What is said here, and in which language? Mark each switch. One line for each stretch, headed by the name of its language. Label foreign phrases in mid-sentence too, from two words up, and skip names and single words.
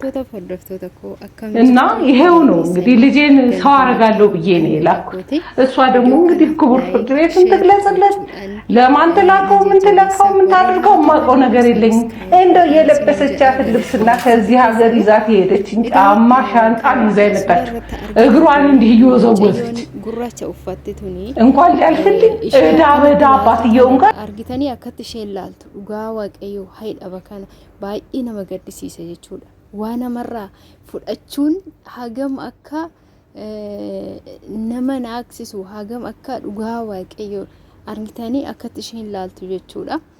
Amharic: እና ይሄው ነው እንግዲህ ልጄን ሰው አረጋለሁ ብዬ ነው የላኩት። እሷ ደግሞ እንግዲህ ክቡር ፍርድ ቤትን ትግለጽለት። ለማን ትላከው ምን ትለካው ምን ታደርገው የማውቀው ነገር የለኝም። እንደው የለበሰቻትን ልብስና ከዚህ ሀገር ይዛት ሄደችኝ ጫማ ሻንጣ ይዛ የመጣችው እግሯን እንዲህ እየወዘወዘች እንኳን ሊያልፍልኝ እዳ በዳ አባትየውን ጋር
Oromo: argitanii akkatti isheen laaltu dhugaa waaqayyoo haydhaba kana baay'ee nama gaddisiisa jechuudha. Waa namarraa fudhachuun hagam akka nama naaksisu hagam akka dhugaa waaqayyoo argitanii akkatti isheen laaltu jechuudha.